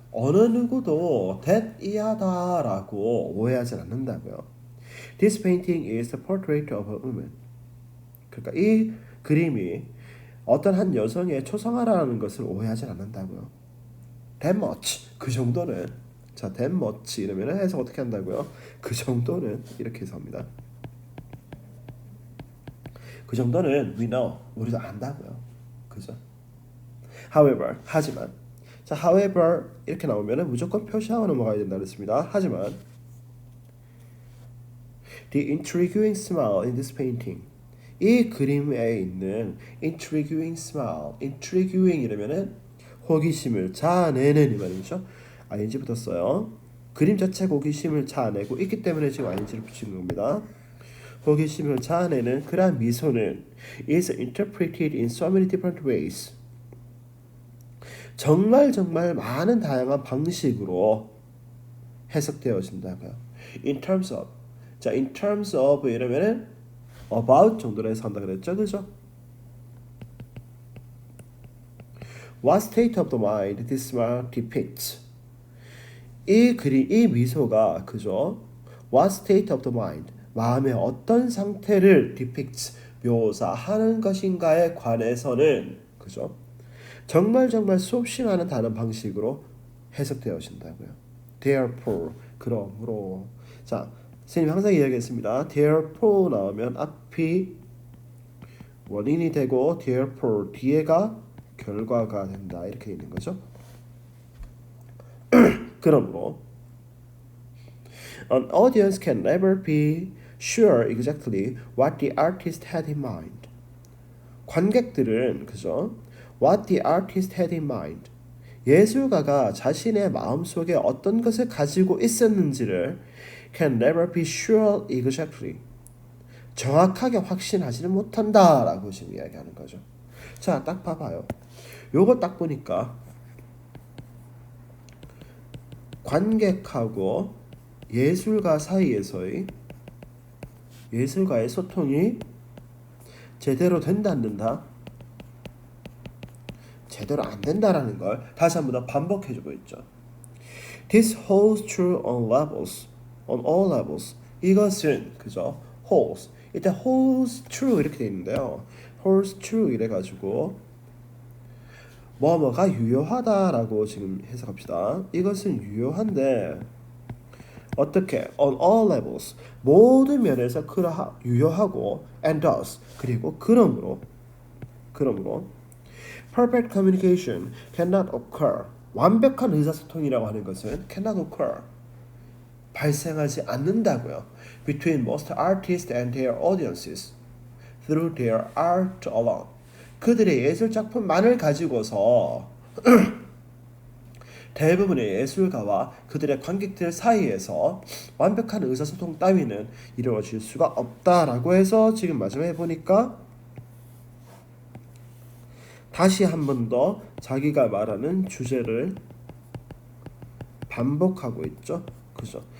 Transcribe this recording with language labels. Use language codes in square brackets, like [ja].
[ko] 어느 누구도 that 이하다라고 오해하지 않는다고요. [en] This painting is the portrait of a woman. [ko] 그러니까 이 그림이 어떤 한 여성의 초상화라는 것을 오해하지 않는다고요. [en] That much. [ko] 그 정도는. 자, that much 이러면 해석 어떻게 한다고요? 그 정도는 이렇게 해서 합니다. 그 정도는 [en] we know. [ko] 우리도 안다고요. 그죠? However, 하지만. 자, however 이렇게 나오면은 무조건 표시하고 넘어가야 된다 그랬습니다. 하지만 [en] the intriguing smile in this painting, [ko] 이 그림에 있는 intriguing smile, intriguing 이러면은 호기심을 자아내는 이 말이죠. ing 붙었어요. 그림 자체가 호기심을 자아내고 있기 때문에 지금 ing를 붙이는 겁니다. 호기심을 자아내는 그러한 미소는 [en] is interpreted in so many different ways. [ko] 정말 많은 다양한 방식으로 해석되어진다고요. [en] In terms of. [ko] 자, in terms of 이러면은 about 정도로 해석한다 그랬죠, 그죠? [en] What state of the mind this smile depicts? [ko] 이 미소가 그죠? [en] What state of the mind? [ko] 마음의 어떤 상태를 depicts 묘사하는 것인가에 관해서는 그죠? 정말 수없이 많은 다른 방식으로 해석되어진다고요. Therefore, 그러므로. 자, 선생님 항상 이야기했습니다. Therefore 나오면 앞이 원인이 되고 therefore 뒤에가 결과가 된다 이렇게 있는 거죠. 그러므로 [en] an audience can never be sure exactly what the artist had in mind. [ko] 관객들은 그죠? [en] What the artist had in mind. [ko] 예술가가 자신의 마음속에 어떤 것을 가지고 있었는지를 [en] can never be sure exactly. [ko] 정확하게 확신하지는 못한다라고 지금 이야기하는 거죠. 자, 딱 봐봐요. 요거 딱 보니까 관객하고 예술가 사이에서의 예술가의 소통이 제대로 된다 안 된다? 제대로 안 된다라는 걸 다시 한번 더 반복해주고 있죠. [en] This holds true on all levels. [ko] 이것은 그죠? [en] holds. [ko] 이때 holds true 이렇게 돼 있는데요. holds true 이래가지고 뭐뭐가 유효하다라고 지금 해석합시다. 이것은 유효한데 어떻게? [en] On all levels. [ko] 모든 면에서 유효하고 [en] and thus [ko] 그리고 그러므로 [en] perfect communication cannot occur. [ko] 완벽한 의사소통이라고 하는 것은 [en] cannot occur. [ko] 발생하지 않는다고요. [en] Between most artists and their audiences through their art alone. [ko] 그들의 예술 작품만을 가지고서 대부분의 예술가와 그들의 관객들 사이에서 완벽한 의사소통 따위는 이루어질 수가 없다라고 해서 지금 마지막에 보니까 다시 한 번 더 자기가 말하는 주제를 반복하고 있죠. 그죠?